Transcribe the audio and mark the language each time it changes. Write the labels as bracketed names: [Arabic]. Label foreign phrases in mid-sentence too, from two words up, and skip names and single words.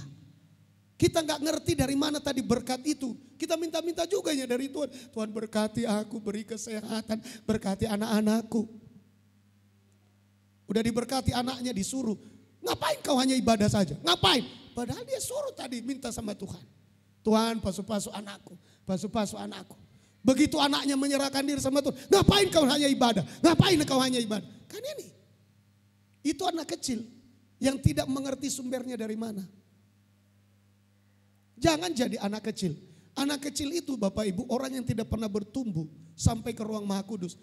[Indonesian] Kita nggak ngerti dari mana tadi berkat itu. Kita minta-minta juga ya dari Tuhan. Tuhan berkati aku, beri kesehatan, berkati anak-anakku. Udah diberkati anaknya disuruh. Ngapain kau hanya ibadah saja? Ngapain? Padahal dia suruh tadi minta sama Tuhan. Tuhan pasu-pasu anakku, pasu-pasu anakku. Begitu anaknya menyerahkan diri sama Tuhan. Ngapain kau hanya ibadah? Ngapain kau hanya ibadah? Kan ini. Itu anak kecil yang tidak mengerti sumbernya dari mana. Jangan jadi anak kecil. Anak kecil itu Bapak Ibu orang yang tidak pernah bertumbuh sampai ke ruang Maha Kudus.